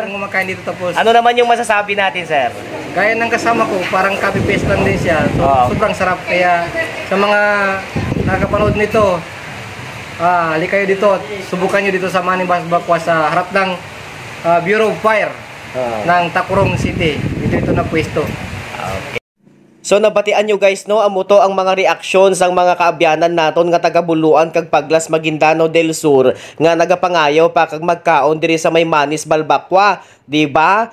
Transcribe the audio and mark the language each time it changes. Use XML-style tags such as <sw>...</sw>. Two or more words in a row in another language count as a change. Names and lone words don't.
<tl>Kung kumakain dito tapos. Ano naman yung masasabi natin, Sir? Gaya ng kasama ko, parang copy-paste lang din siya. Oo. Sobrang sarap. Kaya sa mga nakapanood nito, halika kayo dito at subukan nyo dito sa Manis Balbakwa sa harap ng Bureau of Fire ng Takurong City. Dito na pwesto. Okay.</tl> <hil>So nabatian nyo guys no, amo to ang mga reaksyon sang mga kaabyanan naton nga taga-Buluan kag Paglas Maguindano del Sur nga nagapangayo pa kag magkaon diri sa may Manis Balbakwa, di ba?</hil>